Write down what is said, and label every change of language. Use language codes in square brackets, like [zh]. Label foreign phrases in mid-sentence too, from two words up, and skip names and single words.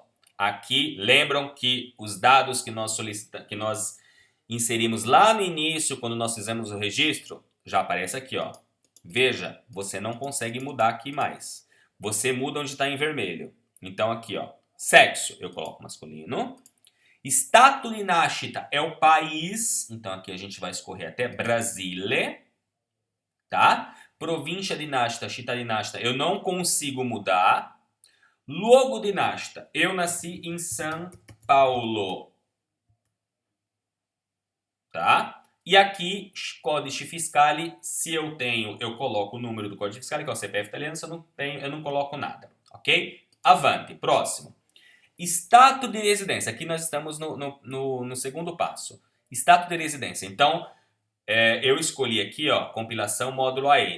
[pt] Aqui, lembram que os dados que nós inserimos lá no início, quando nós fizemos o registro, já aparece aqui, ó. Veja, você não consegue mudar aqui mais. Você muda onde está em vermelho. Então aqui, ó, sexo, eu coloco masculino. [it] Stato di nascita [pt] é o país, então aqui a gente vai escorrer até Brasile, tá? [it] Província di nascita, città di nascita, [pt] eu não consigo mudar. [it] Luogo di nascita, [pt] eu nasci em São Paulo, tá? E aqui, [it] codice fiscale, [pt] se eu tenho, eu coloco o número do código fiscal, que é o CPF italiano, se eu não tenho, eu não coloco nada, ok? Avanti, próximo. Stato de residência, aqui nós estamos no segundo passo. Stato de residência, então, Eu escolhi aqui, ó, compilação módulo AE.